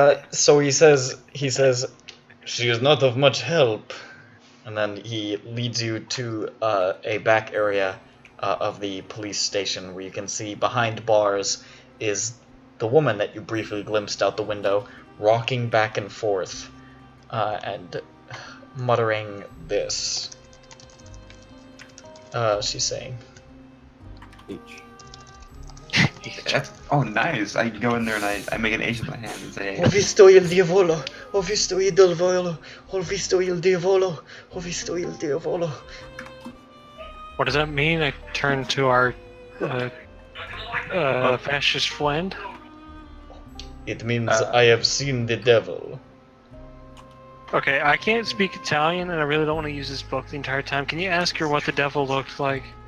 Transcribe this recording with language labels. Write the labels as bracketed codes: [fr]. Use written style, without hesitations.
[en] So he says, she is not of much help, and then he leads you to a back area of the police station where you can see behind bars is the woman that you briefly glimpsed out the window, rocking back and forth, and muttering this. She's saying, That's, oh, nice! I go in there and I make an H with my hand and say, [it] "Ho visto il diavolo, ho visto il diavolo, ho visto il diavolo, ho visto il diavolo." [en] What does that mean? I turn to our fascist friend. It means I have seen the devil. Okay, I can't speak Italian, and I really don't want to use this book the entire time. Can you ask her what the devil looked like?